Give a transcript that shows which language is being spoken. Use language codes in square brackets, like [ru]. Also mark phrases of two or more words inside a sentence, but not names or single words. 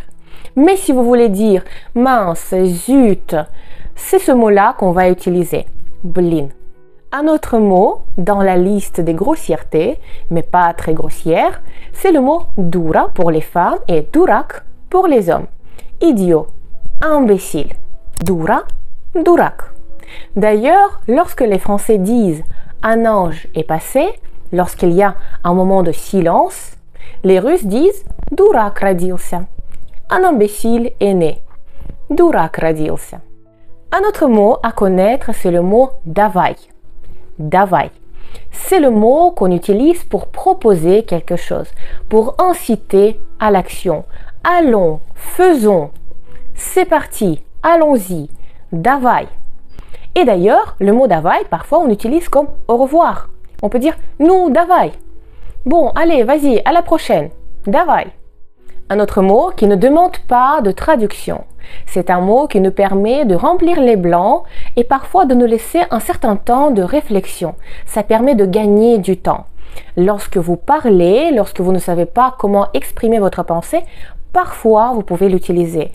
[fr] Mais si vous voulez dire mince, zut, c'est ce mot-là qu'on va utiliser, blin. Un autre mot dans la liste des grossièretés, mais pas très grossière, c'est le mot дура pour les femmes et дурак pour les hommes. Idiot, imbécile. [ru] Дура, дурак. [fr] D'ailleurs, lorsque les Français disent un ange est passé, lorsqu'il y a un moment de silence, les Russes disent [ru] дурак родился. [fr] Un imbécile est né. [ru] Дурак родился. [fr] Un autre mot à connaître, c'est le mot [ru] давай. Давай. [fr] C'est le mot qu'on utilise pour proposer quelque chose, pour inciter à l'action. Allons, faisons. C'est parti, allons-y. [ru] Давай. [fr] Et d'ailleurs, le mot давай, parfois on l'utilise comme au revoir. On peut dire [ru] ну, давай. [fr] Bon, allez, vas-y, à la prochaine. [ru] Давай. [fr] Un autre mot qui ne demande pas de traduction. C'est un mot qui nous permet de remplir les blancs et parfois de nous laisser un certain temps de réflexion. Ça permet de gagner du temps. Lorsque vous parlez, lorsque vous ne savez pas comment exprimer votre pensée, parfois vous pouvez l'utiliser.